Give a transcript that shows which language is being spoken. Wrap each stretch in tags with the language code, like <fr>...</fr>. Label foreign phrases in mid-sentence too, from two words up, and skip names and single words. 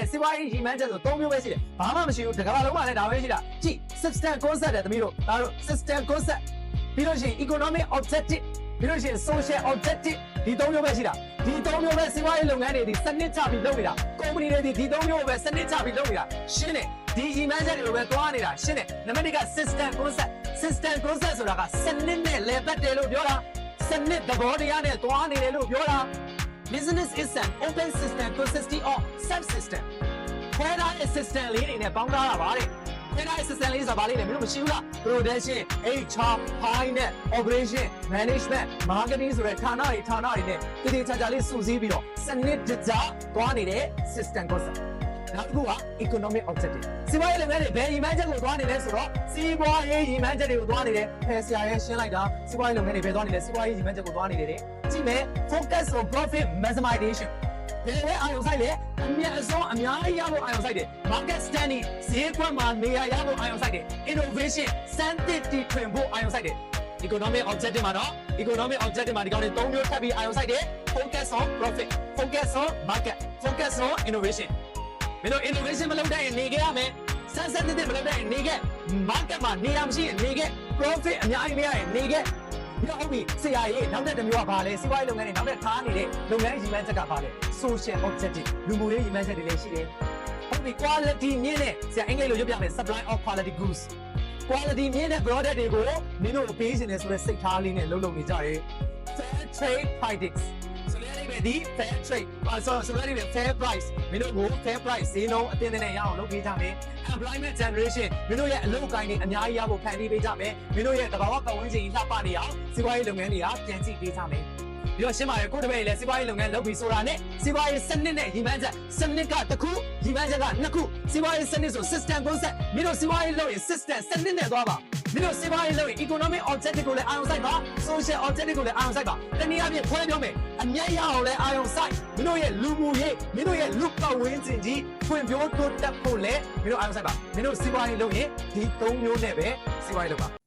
<my>စီးပွားရေးရည်မှန်းချက်ဆို၃မျိုးပဲရှိတယ်ဘာမှမရှိဘူးတကမ္ဘာလုံးမှာလည်းဒါပဲရှိတာကြည့်</my> <en>system concept</en> <my>တဲ့သမီးတို့ဒါတို့</my> <en>system concept</en> <my>ပြီးလို့ရှိရင်</my> <en>economic objective</en> <my>ပြီးလို့ရှိရင်</my> <en>social objective</en> <my>ဒီ၃မျိုးပဲရှိတာဒီ၃မျိုးပဲစီးပွားရေးလုပ်ငန်းတွေဒီစနစ်ချပြီးလုပ်နေတာကုမ္ပဏီတွေဒီ၃မျိုးပဲစနစ်ချပြီးလုပ်နေတာရှင်းတယ်ဒီရည်မှန်းချက်တွေကိုပဲသွားနေတာရှင်းတယ်နံပါတ်1က</my> <en>system concept system concept</en> <my>ဆိုတာကစနစ်နဲ့လည်ပတ်တယ်လို့ပြောတာစနစ်သဘောတရားနဲ့ သွားနေတယ်လို့ပြောတာ</my> <en>business is an open system consisting of subsystem</en> <my>ခွဲထားတဲ့ system လေးတွေနဲ့ပေါင်းထားတာပါတဲ့ခွဲထားတဲ့ system လေးဆိုတာဘာလေးလဲမင်းတို့မရှိဘူးလား</my> <en>production HR finance operation management marketing</en> <my>ဆိုတဲ့ဌာနတွေနဲ့တည်တည်ချာချာလေးစုစည်းပြီးတော့စနစ်တကျသွားနေတဲ့</my> <en>system concept</en> <my>နောက်တစ်ခုက</my> <en>economic objective</en> <my>စီးပွားရေးလုပ်ငန်းတွေဘယ်ရည်မှန်းချက်ကိုသွားနေလဲဆိုတော့စီးပွားရေးရည်မှန်းချက်တွေကိုသွားနေတယ်ဖယ်ဆရာရဲ့ရှင်းလိုက်တာစီးပွားရေးလုပ်ငန်းတွေဘယ်သွားနေလဲစီးပွားရေးရည်မှန်းချက်ကိုသွားနေတယ်ကြည့်မယ်</my> <en>focus on profit maximization</en> <my>ဒီလိုအာရုံစိုက်လေအမြတ်အစွန်းအများကြီးရဖို့အာရုံစိုက်တယ်</my> <en>market standing</en> <my>ဈေးကွက်မှာနေရာရဖို့အာရုံစိုက်တယ် innovation စမ်းသစ်တီထွင်ဖို့အာရုံစိုက်တယ်</my> <en>economic objective</en> <my>မှာတော့</my> <en>economic objective</en> <my>မှာဒီကောင်တွေ၃မျိုးထပ်ပြီးအာရုံစိုက်တယ်</my> <en>focus on profit focus on market focus on innovation</en> <my>မင်းတို့ innovation မလုပ်တဲ့ရင်နေခဲ့ရမယ်စမ်းစမ်းတစ်မ လုပ်တဲ့ရင်နေခဲ့ market မှာနေရာမရှိရင်နေခဲ့ profit အများကြီးမရရင်နေခဲ့ပြီးတော့ဟုတ်ပြီဆရာကြီးနောက်တဲ့တစ်မျိုးကဘာလဲစီးပွားရေးလုပ်ငန်းတွေနောက်တဲ့ထားနေတဲ့လုပ်ငန်းရည်မှန်းချက်ကဘာလဲ</my> <en>social objective</en> <my>လူမှုရေးရည်မှန်းချက်တွေလည်းရှိတယ်ဟုတ်ပြီ quality မြင့်တဲ့ဆရာအင်္ဂလိပ်လိုပြောပြ မယ်</my> <en>supply of quality goods quality</en> <my>မြင့်တဲ့ product တွေကိုမင်းတို့ပေးနေတယ်ဆိုတဲ့စိတ်ထားလေးနဲ့လုပ်နေကြတယ်</my> <en>fair trade practice</en> <my>ဒီ</my> <en>fair trade</en> <my>ဆိုတော့ဒီ</my> <en>fair price</en> <my>မင်းတို့ကို</my> <en>fair price</en> <my>ဈေးနှုန်းအတင်းနဲ့ရ အောင်လုပ်ပေးကြမယ်</my> <en>employment generation</en> <my>မင်းတို့ရဲ့အလုပ်ကိုင်းတွေအများကြီးရဖို့ဖန်တီးပေးကြမယ်မင်းတို့ရဲ့တဘာဝပတ်ဝန်းကျင်လှပနေအောင်စီးပွားရေး လုပ်ငန်းတွေကပြန်ကြည့်ပေးကြမယ်ပြီးတော့ရှင်းပါတယ်ကိုတပည့်လည်းစီးပွားရေးလုပ်ငန်းလုပ်ပြီးဆိုတာနဲ့စီးပွားရေးစနစ်နဲ့ရည်မှန်းချက်စနစ်ကတစ်ခုရည်မှန်းချက်ကနှစ်ခုစီးပွားရေးစနစ်ဆို</my> <en>system concept</en> <my>မင်းတို့စီးပွားရေးလုပ်ရင် system စနစ်နဲ့သွားပါမင်းတို့စီးပွားရေးလုပ်ရင်</my> <en>economic objective</en> <my>ကိုလည်းအာရုံစိုက်ပါ</my> <en>social objective</en> <my>ကိုလည်းအာရုံစိုက်ပါတနည်းအားဖြင့်ခွဲပြောမယ်အမြတ်ရအောင်လည်းအာရုံစိုက်မင်းတို့ရဲ့လူမှုရေးမင်းတို့ရဲ့လူပတ်ဝန်းကျင်ကြီးဖွံ့ဖြိုးတိုးတက်ဖို့လည်းမင်းတို့အာရုံစိုက်ပါမင်းတို့စီးပွားရေးလုပ်ရင်ဒီ၃မျိုးနဲ့ပဲစီးပွားရေးလုပ်ပါ</my>